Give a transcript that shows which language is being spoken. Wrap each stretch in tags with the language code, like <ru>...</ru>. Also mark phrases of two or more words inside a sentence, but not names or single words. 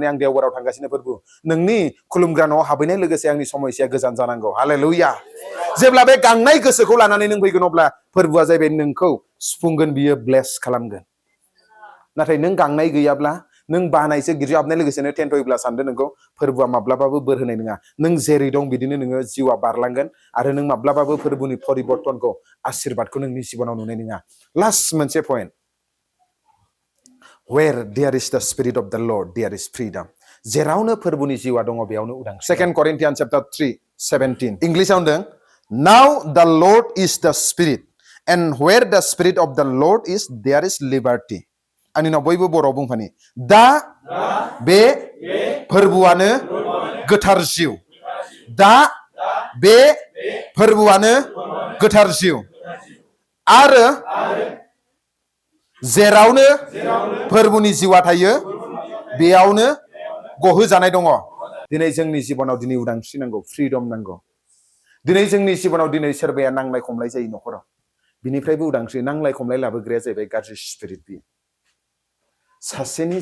<brx>आं देवबाराव थांगासिनो फोरबु नोंनि खुलुमग्रा न'आव हाबैनाय लोगोसे आंनि समस्याया गोजान जानांगौ हालेलुया जेब्ला बे गांनाय गोसोखौ लानानै नों फैगोन अब्ला फोरबुआ जाहैबाय नोंखौ सुफुंगोन बियो ब्लेस खालामगोन नाथाय नों गांनाय गैयाब्ला नों बानायसो गिर्जा हाबनाय लोगोसेनो टेन्टयब्ला सानदो नोंखौ फोरबुआ माब्लाबाबो बोर होनाय नङा नों जेरै दं बिदिनो नोङो जिउआ बारलांगोन आरो नों माब्लाबाबो फोरबुनि परिबर्तनखौ आशीर्बादखौ नोंनि जिबनाव नुनाय नङा लास्ट मोनसे पइन्ट</brx> <en>where there is the spirit of the lord there is freedom</en> <brx>जेरावनो फोरबुनि जिउआ दङ बेयावनो उदांस्रि</brx> <en>2 Corinthians chapter 3:17</en> <brx>इंग्लिशआव होनदों</brx> <en>now the lord is the spirit and where the spirit of the lord is there is liberty</en> <brx>आंनि नाव बयबो बर'आव बुंफानि दा बे फोरबुआनो गोथार जिउ दा बे फोरबुआनो गोथार जिउ आरो जेरावनो फोरबुनि जिउआ थायो बेयावनो गहोजानाय दङ दिनै जोंनि जिबनाव दिनै उदांस्रि नांगौ फ्रीडम नांगौ दिनै जोंनि जिबनाव दिनै सोरबाया नांलाय खमलाय जायो नखराव बिनिफ्रायबो उदांस्रि नांलाय खमलाय लाबोग्राया जाहैबाय गाज्रि स्पिरिट बियो सासेनि</brx>